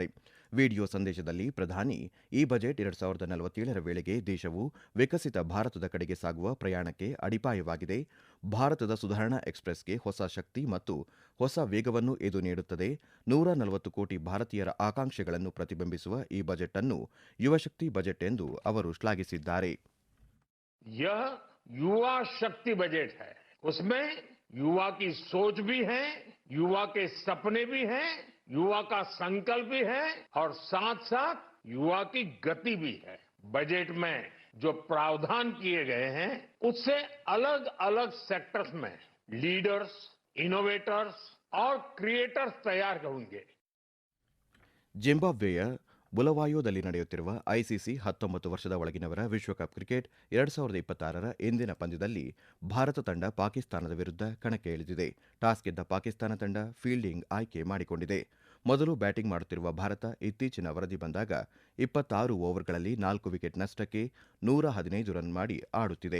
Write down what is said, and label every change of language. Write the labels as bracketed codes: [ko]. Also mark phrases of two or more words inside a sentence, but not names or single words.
[kn] ವಿಡಿಯೋ ಸಂದೇಶದಲ್ಲಿ ಪ್ರಧಾನಿ, ಈ ಬಜೆಟ್ 2047ರ ವೇಳೆಗೆ ದೇಶವು ವಿಕಸಿತ ಭಾರತದ ಕಡೆಗೆ ಸಾಗುವ ಪ್ರಯಾಣಕ್ಕೆ ಅಡಿಪಾಯವಾಗಿದೆ. ಭಾರತದ ಸುಧಾರಣಾ ಎಕ್ಸ್‌ಪ್ರೆಸ್‌ಗೆ ಹೊಸ ಶಕ್ತಿ ಮತ್ತು ಹೊಸ ವೇಗವನ್ನು ಇದು ನೀಡುತ್ತದೆ. 140 ಕೋಟಿ ಭಾರತೀಯರ ಆಕಾಂಕ್ಷೆಗಳನ್ನು ಪ್ರತಿಬಿಂಬಿಸುವ ಈ ಬಜೆಟ್ ಅನ್ನು ಯುವಶಕ್ತಿ ಬಜೆಟ್ ಎಂದು ಅವರು ಶ್ಲಾಘಿಸಿದ್ದಾರೆ. [hi] यह युवा शक्ति बजट है. उसमें युवा की सोच भी है, युवा के सपने भी हैं, युवा का संकल्प भी है और साथ साथ युवा की गति भी है. बजट में जो प्रावधान किए गए हैं उससे अलग अलग सेक्टर्स में लीडर्स, इनोवेटर्स और क्रिएटर्स तैयार होंगे. [kn] ಜಿಂಬಾಬ್ವೆಯ ಬುಲವಾಯೋದಲ್ಲಿ ನಡೆಯುತ್ತಿರುವ ಐಸಿಸಿ 19 ವರ್ಷದ ಒಳಗಿನವರ ವಿಶ್ವಕಪ್ ಕ್ರಿಕೆಟ್ 2026ರ ಇಂದಿನ ಪಂದ್ಯದಲ್ಲಿ ಭಾರತ ತಂಡ ಪಾಕಿಸ್ತಾನದ ವಿರುದ್ಧ ಕಣಕ್ಕೆ ಇಳಿದಿದೆ. ಟಾಸ್ ಗೆದ್ದ ಪಾಕಿಸ್ತಾನ ತಂಡ ಫೀಲ್ಡಿಂಗ್ ಆಯ್ಕೆ ಮಾಡಿಕೊಂಡಿದೆ. ಮೊದಲು ಬ್ಯಾಟಿಂಗ್ ಮಾಡುತ್ತಿರುವ ಭಾರತ ಇತ್ತೀಚಿನ ವರದಿ ಬಂದಾಗ 26 ಓವರ್ಗಳಲ್ಲಿ 4 ವಿಕೆಟ್ ನಷ್ಟಕ್ಕೆ 115 ರನ್ ಮಾಡಿ ಆಡುತ್ತಿದೆ.